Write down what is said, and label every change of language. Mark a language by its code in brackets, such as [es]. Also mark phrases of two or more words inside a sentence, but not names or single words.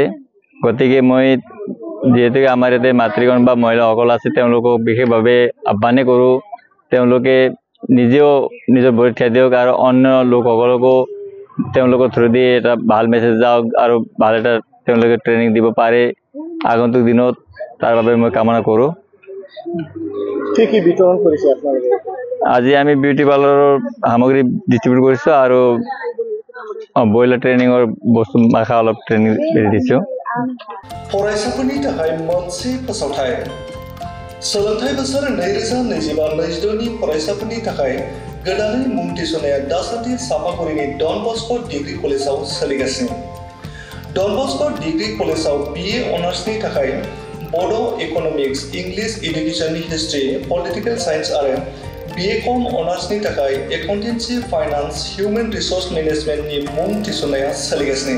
[as] গতিকে মই যিহেতুকে আমাৰ ইয়াতে মাতৃগণ বা মহিলাসকল আছে তেওঁলোকক বিশেষভাৱে আহ্বানে কৰোঁ তেওঁলোকে নিজেও নিজৰ ভৰিত থিয় দিয়ক আৰু অন্য লোকসকলকো তেওঁলোকৰ থ্ৰু দি এটা ভাল মেছেজ যাওক আৰু ভাল এটা তেওঁলোকে ট্ৰেনিং দিব পাৰে আগন্তুক দিনত, তাৰ বাবে মই কামনা কৰোঁ। কি বিতৰণ কৰিছে আপোনালোকে? আজি আমি বিউটি পাৰ্লাৰৰ সামগ্ৰী ডিষ্ট্ৰিবিউট কৰিছোঁ আৰু ব্ৰইলাৰ ট্ৰেইনিঙৰ বস্তু মাখা অলপ ট্ৰেইনিং দিছোঁ। [brx] फरायसाफोरनि थाखाय मोनसे फोसावथाय सोलोंथाइ बोसोर 2025-26 नि फरायसाफोरनि थाखाय गोदानै मुं थिसननाया दासान्दि सापागुरिनि डन बस्क' डिग्री कलेजाव सोलिगासिनो। डन बस्क' डिग्री कलेजाव BA अनार्सनि थाखाय बड' इक'नमिक्स, इंलिश एडुकेशननि हिस्ट्री, [en] political science [brx] आरो BA.Com अनार्सनि थाखाय [en] accountancy, finance, human resource [brx] मेनेजमेन्टनि मुं थिसननाया सोलिगासिनो।